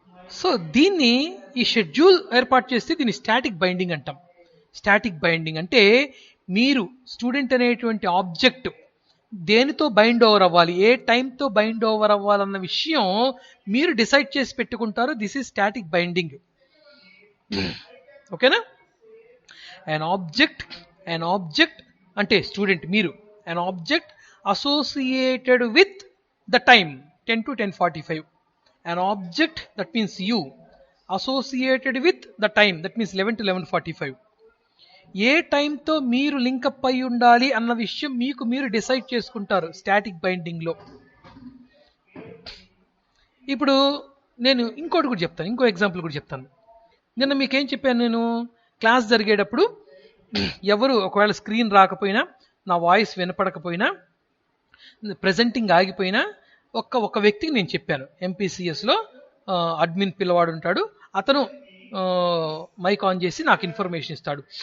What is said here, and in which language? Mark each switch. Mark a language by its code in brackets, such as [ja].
[te] So దీన్ని, ఈ schedule ఏర్పాటు చేస్తే దీన్ని స్టాటిక్ బైండింగ్ అంటాం. స్టాటిక్ బైండింగ్ అంటే మీరు స్టూడెంట్ అనేటువంటి ఆబ్జెక్ట్ దేనితో బైండ్ ఓవర్ అవ్వాలి, ఏ టైంతో బైండ్ ఓవర్ అవ్వాలన్న విషయం మీరు డిసైడ్ చేసి పెట్టుకుంటారు. [en] This is static binding. [te] ఓకేనా? [en] an object [te] అంటే స్టూడెంట్ మీరు, [en] an object associated with the time 10 to 10:45. an object, that means you, associated with the time, that means 11 to 11:45. [te] ఏ టైంతో మీరు link up అయి ఉండాలి అన్న విషయం మీకు మీరు డిసైడ్ చేసుకుంటారు స్టాటిక్ బైండింగ్లో. ఇప్పుడు నేను ఇంకోటి కూడా చెప్తాను, ఇంకో ఎగ్జాంపుల్ కూడా చెప్తాను. నిన్న మీకేం చెప్పాను నేను? క్లాస్ జరిగేటప్పుడు ఎవరు ఒకవేళ స్క్రీన్ రాకపోయినా, నా వాయిస్ వినపడకపోయినా, ప్రెజెంటింగ్ ఆగిపోయినా ఒక వ్యక్తికి నేను చెప్పాను, ఎంపీసీఎస్లో అడ్మిన్ పిల్లవాడు ఉంటాడు, అతను మైక్ ఆన్ చేసి నాకు ఇన్ఫర్మేషన్ ఇస్తాడు.